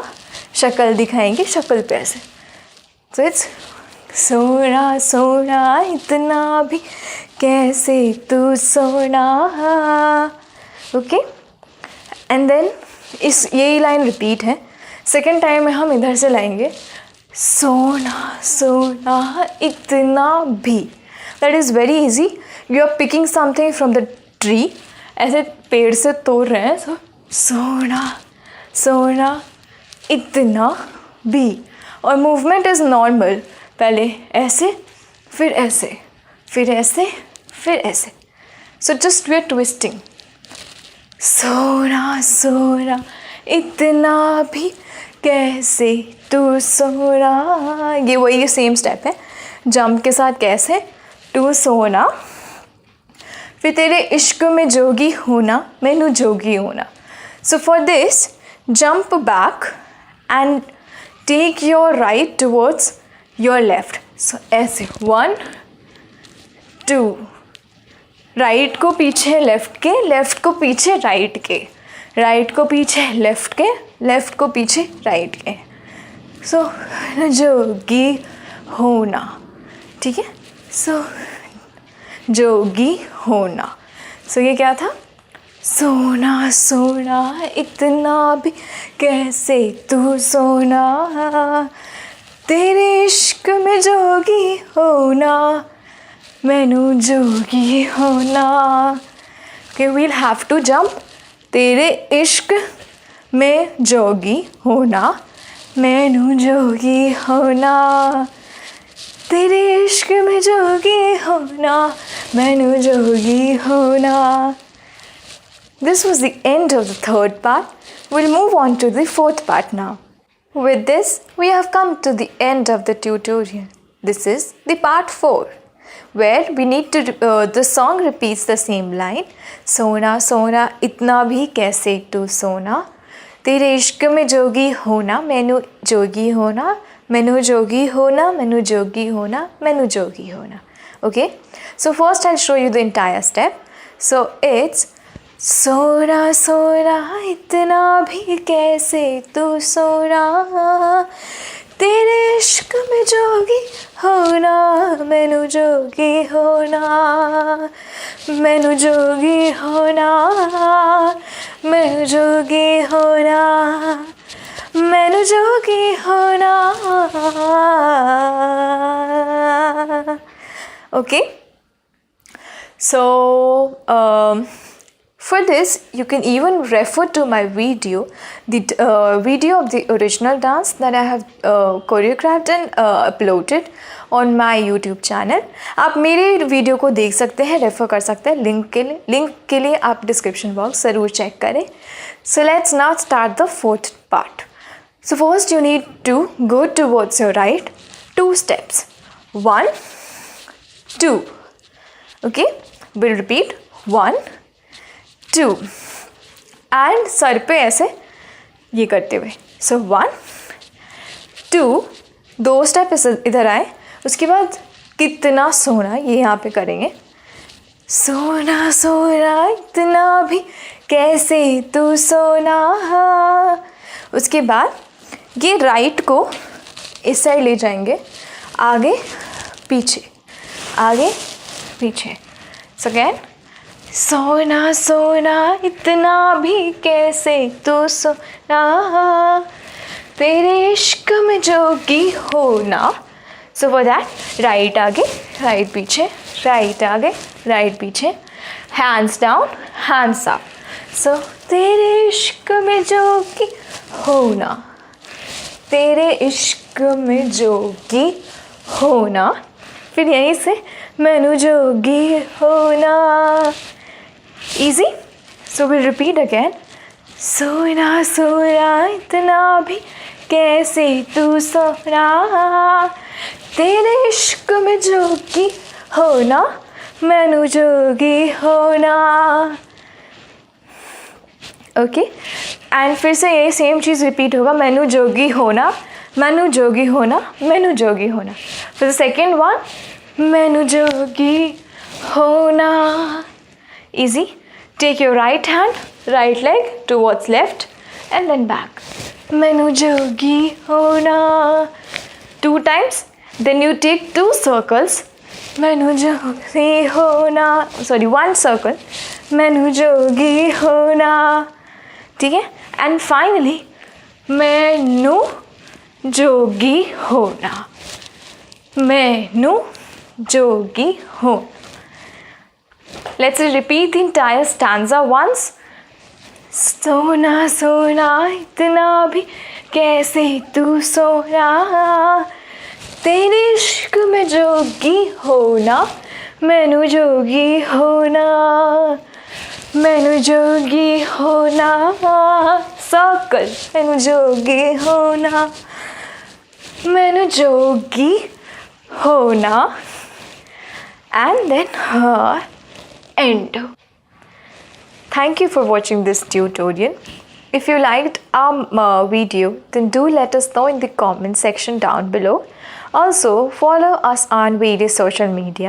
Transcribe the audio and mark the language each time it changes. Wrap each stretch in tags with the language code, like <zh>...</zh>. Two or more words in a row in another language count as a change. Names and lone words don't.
<hi>शक्ल दिखाएंगे, शक्ल पे ऐसे. तो इट्स सोना सोना इतना भी कैसे तू सोना. ओके.</hi> <en>and then</en> <hi>यही</hi> <en>line repeat</en> <hi>है.</hi> <en>second time</en> <hi>में हम इधर से लाएंगे. सोना सोना इतना भी.</hi> <en>That is very easy. You are picking something from the tree.</en> <hi>ऐसे पेड़ से तोड़ रहे हैं. सो सोना सोना इतना भी.</hi> <en>और movement is normal.</en> <hi>पहले ऐसे, फिर ऐसे, फिर ऐसे, फिर ऐसे.</hi> <en>So just we are twisting.</en> <hi>सोना सोना इतना भी कैसे तू सोना. ये वही</hi> <en>same step</en> <hi>है. जंप के साथ कैसे तू सोना. फिर तेरे इश्क में जोगी होना मैनू जोगी होना.</hi> <en>So for this jump back and take your right towards your left.</en> <hi>सो ऐसे 1, 2. राइट को पीछे लेफ़्ट के, लेफ़्ट को पीछे राइट के, राइट को पीछे लेफ़्ट के, लेफ़्ट को पीछे राइट के. सो जोगी होना. ठीक है. सो जोगी होना. सो ये क्या था. सोना सोना इतना भी कैसे तू सोना. तेरे इश्क में जोगी होना मैनू जोगी होना.</hi> <en>Okay, we'll have to jump.</en> <hi>तेरे इश्क में जोगी होना मैनू जोगी होना. तेरे इश्क में जोगी होना मैनू जोगी होना.</hi> <en>This was the end of the third part. We'll move on to the fourth part now. With this, we have come to the end of the tutorial. This is the part 4. where we need to the song repeats the same line.</en> <hi>सोना सोना इतना भी कैसे तू सोना, तेरे इश्क में जोगी होना, मैनू जोगी होना, मैनू जोगी होना, मैनू जोगी होना, मैनू जोगी होना.</hi> <en>Okay, so first I'll show you the entire step. So it's</en> <hi>सोना सोना इतना भी कैसे तू सोना, तेरे इश्क में जोगी होना, मैनू जोगी होना, मैनू जोगी होना, मैनू जोगी होना, मैनू जोगी होना.</hi> <en>Okay, so for this you can even refer to my video, the video of the original dance that I have choreographed and uploaded on my YouTube channel.</en> <hi>आप मेरे वीडियो को देख सकते हैं, रेफ़र कर सकते हैं. लिंक के लिए आप</hi> <en>description box</en> <hi>ज़रूर चेक करें.</hi> <en>So let's now start the fourth part. So first you need to go towards your right, 2 steps, 1, 2. Okay, we'll repeat 1, 2 and</en> <hi>सर पे ऐसे ये करते हुए. So 1, 2, 2 स्टेप इधर आए, उसके बाद कितना सोना ये यहाँ पे करेंगे. सोना सोना इतना भी कैसे तू सोना. उसके बाद ये राइट को इस साइड ले जाएंगे, आगे पीछे, आगे पीछे.</hi> <en>So again,</en> <hi>सोना सोना इतना भी कैसे तू सोना, तेरे इश्क में जोगी होना.</hi> <en>So for that,</en> <hi>राइट आगे राइट पीछे, राइट आगे राइट पीछे,</hi> <en>hands down hands up.</en> <hi>So तेरे इश्क में जोगी होना, तेरे इश्क में जोगी होना. फिर यहीं से मैनू जोगी होना.</hi> <en>Easy. So we'll repeat again.</en> <hi>सोना सोना इतना भी कैसे तू सोना, तेरे इश्क में जोगी होना, मैनू जोगी होना.</hi> <en>Okay, and</en> <hi>फिर से ये सेम चीज़ रिपीट होगा. मैनू जोगी होना, मैनू जोगी होना, मैनू जोगी होना. फिर</hi> <en>second one,</en> <hi>मैनू जोगी होना.</hi> <en>Easy. Take your right hand, right leg towards left and then back.</en> <hi>मैनू जोगी होना. 2 times.</hi> <en>Then you take 2 circles.</en> <hi>मैनू जोगी होना.</hi> <en>Sorry, 1 circle.</en> <hi>मैनू जोगी होना. ठीक है.</hi> <en>And finally,</en> <hi>मैनू जोगी होना, मैनू जोगी होना.</hi> <en>Let's repeat the entire stanza once.</en> <hi>सोना सोना इतना भी कैसे तू सोना, तेरे इश्क में जोगी होना, मैनू जोगी होना, मैनू जोगी होना. सर्कल, मैनू जोगी होना, मैनू जोगी होना.</hi> <en>And then her end. Thank you for watching this tutorial. If you liked our video, then do let us know in the comment section down below. Also follow us on various social media.</en>